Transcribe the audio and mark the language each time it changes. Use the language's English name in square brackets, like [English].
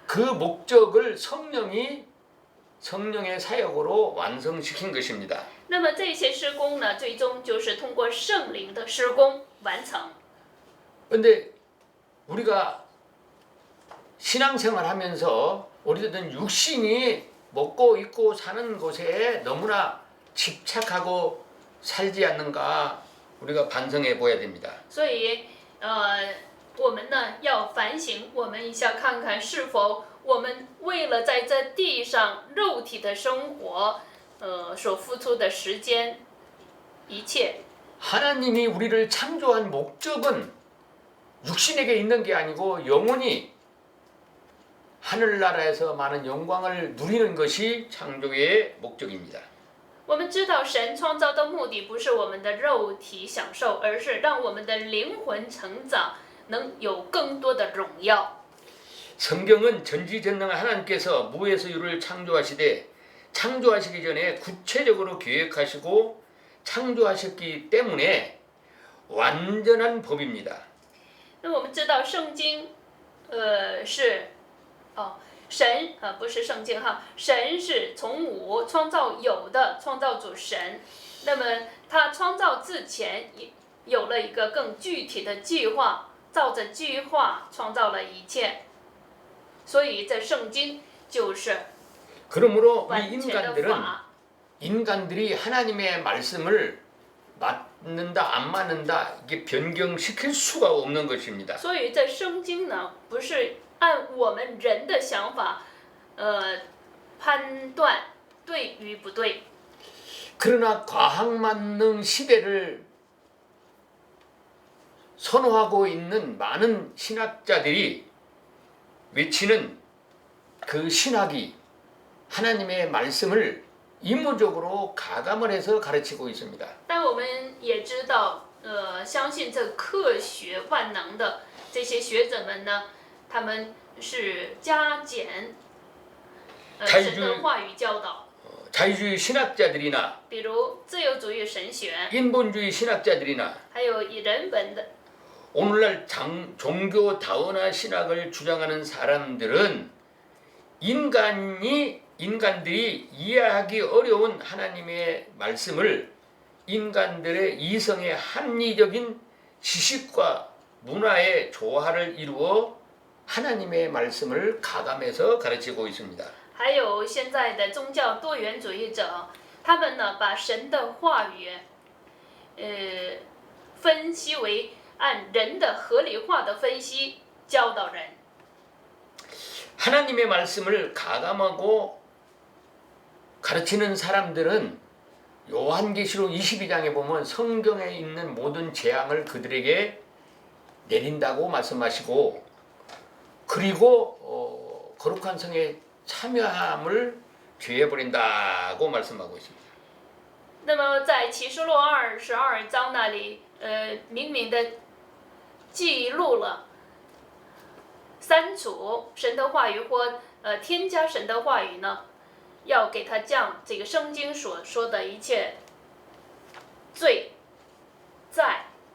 [Korean] 그 목적을 성령의 사역으로 완성시킨 것입니다. [Chinese] 那么这些施工呢，最终就是通过圣灵的施工完成。 [Korean] 근데 우리가 신앙생활하면서 우리들은 육신이 먹고 입고 사는 것에 너무나 집착하고 살지 않는가 우리가 반성해 보아야 됩니다. [Chinese] 所以，我们呢要反省我们一下，看看是否我们为了在这地上肉体的生活，所付出的时间，一切。 [Korean] 하나님이 우리를 창조한 목적은 육신에게 있는 게 아니고 영원히 하늘나라에서 많은 영광을 누리는 것이 창조의 목적입니다. [Chinese] 我们知道神创造的目的不是我们的肉体享受，而是让我们的灵魂成长，能有更多的荣耀。 [Korean] 성경은 전지전능한 하나님께서 무에서 유를 창조하시되 창조하시기 전에 구체적으로 계획하시고 창조하셨기 때문에 완전한 법입니다. [Chinese] 那我们知道圣经，神不是圣经哈，神是从无创造有的创造主神。那么他创造之前有了一个更具体的计划，照着计划创造了一切。所以这圣经就是 [Korean] 그러므로 우리 [Chinese] 完全的法。 [Korean] 인간들이 하나님의 말씀을 맞는다 안 맞는다 이게 변경시킬 수가 없는 것입니다. [Chinese] 所以这圣经呢，不是按我们人的想法，判断对与不对。 [Korean] 그러나 과학만능 시대를 선호하고 있는 많은 신학자들이 외치는 그 신학이 하나님의 말씀을 임무적으로 가감을 해서 가르치고 있습니다. [Chinese] 但我们也知道，相信这科学万能的这些学者们呢，他们是加减神的话语教导。 [Korean] 자유주의 신학자들이나 [Chinese] 比如自由主义神学， [Korean] 인본주의 신학자들이나 [Chinese] 还有以人本的 [Korean] 오늘날 종교 다원화 신학을 주장하는 사람들은 인간들이 이해하기 어려운 하나님의 말씀을 인간들의 이성의 합리적인 지식과 문화의 조화를 이루어 하나님의 말씀을 가감해서 가르치고 있습니다. [Chinese] 还有现在的宗教多元主义者，他们呢把神的话语，分析为按人的合理化的分析教导人。 [Korean] 하나님의 말씀을 가감하고 가르치는 사람들은 요한계시록 22장에 보면 성경에 있는 모든 재앙을 그들에게 내린다고 말씀하시고 그리고 거룩한 성에 참여함을 죄해버린다고 말씀하고 있습니다. [Chinese] 那么在启示录22章那里，明明的记录了删除神的话语或添加神的话语呢，要给他降这个圣经所说的一切罪债。